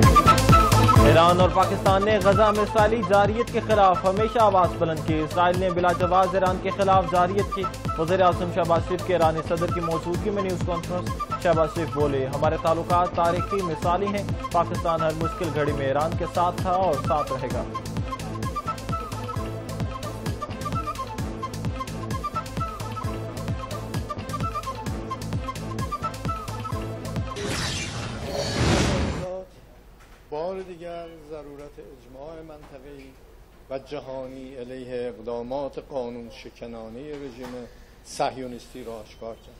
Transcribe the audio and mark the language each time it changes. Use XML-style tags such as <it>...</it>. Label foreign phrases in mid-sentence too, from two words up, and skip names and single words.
<ur>ایران اور پاکستان نے غزہ میں اسرائیلی جارحیت کے خلاف ہمیشہ آواز بلند کی. اسرائیل نے بلاجواز ایران کے خلاف جارحیت کی۔ وزیر اعظم شہباز شریف کے ایرانی صدر کی موجودگی میں</ur> <en>news conference.</en> <ur>شہباز شریف بولے، ہمارے تعلقات تاریخی مثالی ہیں. پاکستان ہر مشکل گھڑی میں ایران کے ساتھ تھا اور ساتھ رہے گا.</ur> <fa>بار دیگر ضرورت اجماع منطقه‌ای و جهانی علیه اقدامات قانون شکنانه رژیم صهیونیستی را آشکار کرد.</fa>